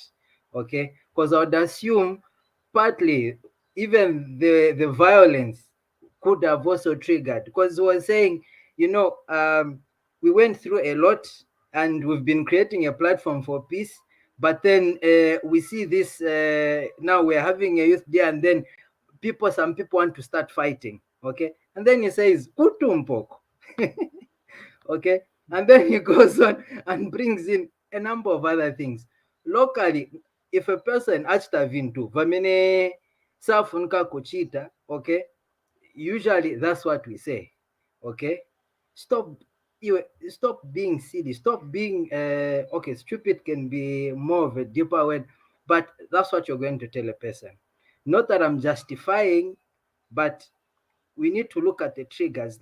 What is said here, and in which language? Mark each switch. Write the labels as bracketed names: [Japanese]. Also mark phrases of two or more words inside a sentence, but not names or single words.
[English] Okay, because I would assume partly even the violence could have also triggered, because he was saying, we went through a lot and we've been creating a platform for peace, but then we see this now we're having a youth day, and then some people want to start fighting. Okay, and then he says Kutumpoko. Okay, and then he goes on and brings in a number of other things. Locally, if a person [Nyanja] achita vintu vamene safunka kuchita, [English] okay, usually that's what we say. Okay, stop you stop being silly, stop being okay, stupid can be more of a deeper word, but that's what you're going to tell a person. Not that I'm justifying, but we need to look at the triggers.